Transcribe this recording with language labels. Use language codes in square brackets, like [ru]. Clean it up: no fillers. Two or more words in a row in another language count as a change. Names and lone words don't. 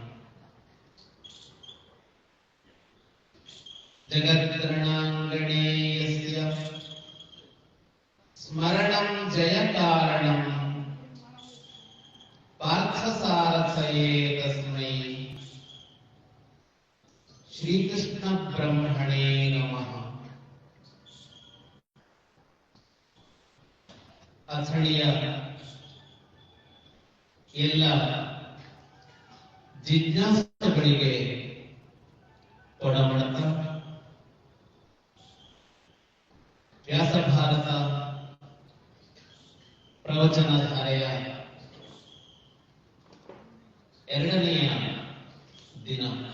[sa] जगद्रणाङ्गणे यस्य स्मरणं जयकारणं पार्थसारथये तस्मै श्रीकृष्ण ब्रह्मणे नमः। [kn] ಅಥಣಿಯ ಎಲ್ಲ ಜಿಜ್ಞಾಸುಗಳಿಗೆ ಒಡಮಡತ ವ್ಯಾಸ ಭಾರತ ಪ್ರವಚನಧಾರೆಯ ಎರಡನೆಯ ದಿನ.